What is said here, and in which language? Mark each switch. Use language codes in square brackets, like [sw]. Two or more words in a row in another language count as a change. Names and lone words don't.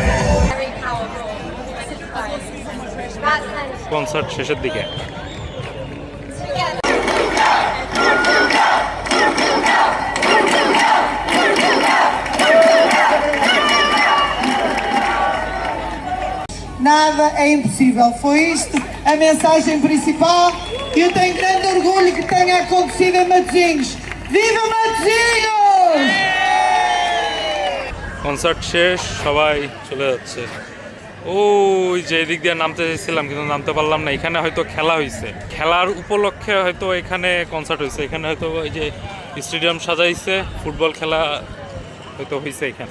[bn] কনসার্ট শেষের দিকে। [pt] Nada é impossível. Foi isto a mensagem principal e eu tenho grande orgulho que tenha acontecido em Matosinhos. Viva Matosinhos! [bn] কনসার্ট শেষ, সবাই চলে যাচ্ছে। ওই যে এদিক দিয়ে নামতে চাইছিলাম কিন্তু নামতে পারলাম না। এখানে হয়তো খেলা হয়েছে, খেলার উপলক্ষে হয়তো এখানে কনসার্ট হয়েছে। এখানে হয়তো ওই যে স্টেডিয়াম সাজাইছে, ফুটবল খেলা হয়তো হয়েছে এখানে।